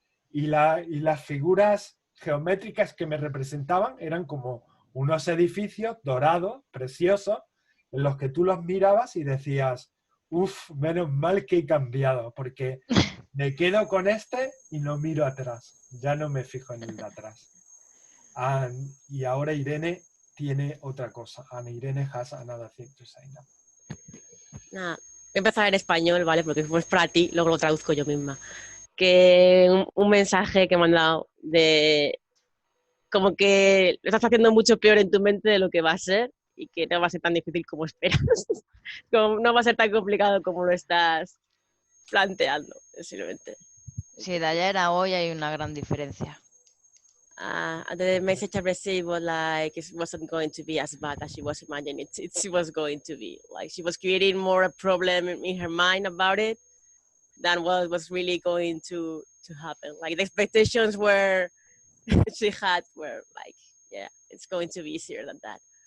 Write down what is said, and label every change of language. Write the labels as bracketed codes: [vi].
[es] Y las figuras geométricas que me representaban eran como unos edificios dorados, preciosos, en los que tú los mirabas y decías, uff, menos mal que he cambiado, porque me quedo con este y no miro atrás, ya no me fijo en el de atrás. Y ahora Irene tiene otra cosa. [en] Irene has another thing to say now. [es] Nada, voy a empezar en español, ¿vale? Porque es para ti, luego lo traduzco yo misma. Que un mensaje que me han dado de como que lo estás haciendo mucho peor en tu mente de lo que va a ser, y que no va a ser tan difícil como esperas. Como no va a ser tan complicado como lo estás planteando, simplemente. Sí, de ayer a hoy hay una gran diferencia. [en] The message I received was like it wasn't going to be as bad as she was imagining it was going to be. Like she was creating more a problem in her mind about it than what was really going to happen. Like the expectations were she had were like, yeah, it's going to be easier than that.